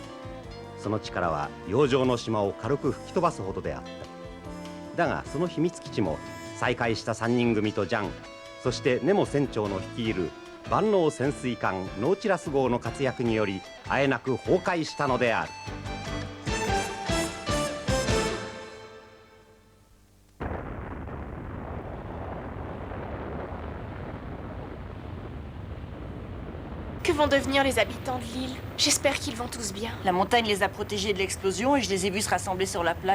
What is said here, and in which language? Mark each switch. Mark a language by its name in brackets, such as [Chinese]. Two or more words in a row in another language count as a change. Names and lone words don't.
[Japanese] その力は洋上の島を軽く吹き飛ばすほどであった。だがその秘密基地も再会した3人組とジャン、そしてネモ船長の率いる万能潜水艦ノーチラス号の活躍によりあえなく崩壊したのである。 [French] Que vont devenir les habitants de l'île? J'espère qu'ils vont tous bien. La montagne les a protégés de l'explosion et je les ai vus se rassembler sur la plage.